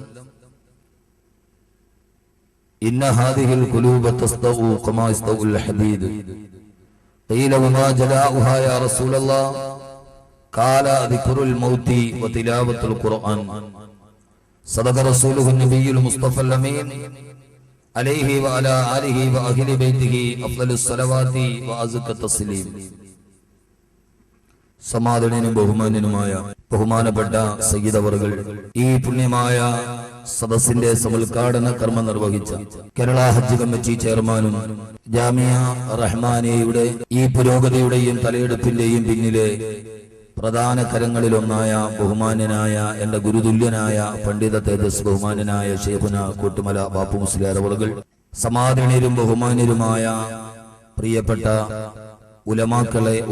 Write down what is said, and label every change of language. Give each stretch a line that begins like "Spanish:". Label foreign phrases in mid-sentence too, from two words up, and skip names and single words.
Arabic: إن هذه القلوب تصدأ كما يصدأ الحديد قيل وما جلاؤها يا رسول الله قال ذكر الموت وتلاوة القرآن صدق رسوله النبي المصطفى الأمين عليه وعلى آله وأهل بيته أفضل الصلوات وأزكى التسليم
Malayalam: സമാദരണീയനും ബഹുമാനപ്പെട്ട സയ്യിദ് അവറുകൾ ഈ പുണ്യമായ സദസ്സിന്റെ സമുദ്ഘാടന കർമ്മം നിർവഹിച്ച കേരള ഹജ്ജ് കമ്മിറ്റി ചെയർമാനും ജാമിയ റഹ്മാനിയയുടെ ഈ പുരോഗതിയുടെയും തലയെടുപ്പിന്റെയും പിന്നിലെ പ്രധാന കരങ്ങളിലൊന്നായ ബഹുമാന്യനായ എന്റെ ഗുരുതുല്യനായ പണ്ഡിത തേജസ് ബഹുമാന്യനായ ശൈഖുന കൂട്ടുമല ബാപ്പു മുസ്ലിയാർ അവറുകൾ, സമാദരണീയരും ബഹുമാന്യരുമായ പ്രിയപ്പെട്ട ഉലമാക്കളെ,